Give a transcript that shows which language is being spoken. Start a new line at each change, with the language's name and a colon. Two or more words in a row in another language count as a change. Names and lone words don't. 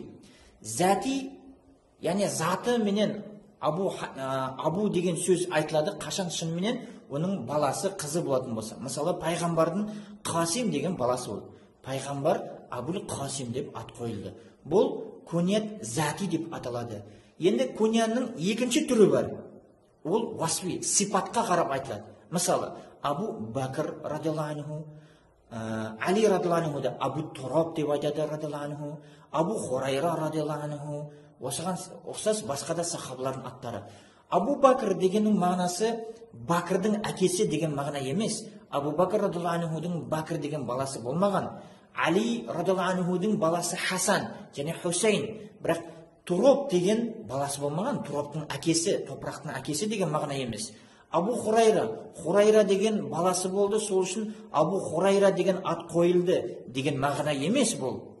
Kazakh: Зати, яғни заты менен Абу деген сөз айтылады қашан шынымен оның баласы қызы болатын болса. Мысалы, пайғамбардың Қасим деген баласы болды. Пайғамбар Абул Қасим деп ат қойылды. Бұл күният зати деп аталады. Енді күнияның екінші түрі бар. Ол васфи, сипатқа қарап айтылады. Мысалы, Абу Бакр
Arabic: رضي الله عنه,
Kazakh: Али
Arabic: رضي الله عنه
Kazakh: да Абу Тураб деп айтады
Arabic: رضي الله عنه,
Kazakh: Абу Хурайра
Arabic: رضي الله عنه,
Kazakh: осыған ұқсас басқа да сахабалардың аттары. Абу Бакр дегеннің мағынасы Бакрдың әкесі деген мағына емес. Абу Бакр
Arabic: رضي الله عنه
Kazakh: Бакр деген баласы болмаған. Али
Arabic: رضي الله عنه
Kazakh: баласы Хасан және Хусейн. Бірақ Тураб деген баласы болмаған. Турабтың әкесі, топырақтың әкесі деген мағына емес. Абу Хурайра деген баласы болды, сол үшін Абу Хурайра деген ат қойылды деген мағына емес бұл.